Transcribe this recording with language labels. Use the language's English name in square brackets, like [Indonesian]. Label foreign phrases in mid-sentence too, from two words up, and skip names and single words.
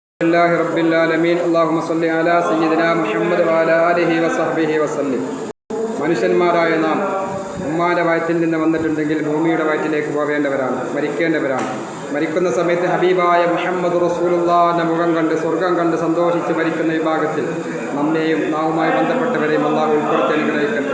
[Arabic] لله رب العالمين اللهم صل على سيدنا محمد وعلى آله وصحبه وسلم. [Malayalam] മനുഷ്യന്മാരായ നാം ഉമ്മാന്റെ വയറ്റിൽ നിന്ന് വന്നിട്ടുണ്ടെങ്കിൽ ഭൂമിയുടെ വയറ്റിലേക്ക് പോവേണ്ടവരാണ്, മരിക്കേണ്ടവരാണ്. മരിക്കുന്ന സമയത്ത് ഹബീബായ മുഹമ്മദ് റസൂലുള്ളാഹിന്റെ മുഖം കണ്ട് സ്വർഗം കണ്ട് സന്തോഷിച്ച് മരിക്കുന്ന വിഭാഗത്തിൽ നമ്മെയും നാവുമായി ബന്ധപ്പെട്ടവരെയും അള്ളാഹു ഉൾപ്പെടുത്തി അനുഗ്രഹിക്കട്ടെ.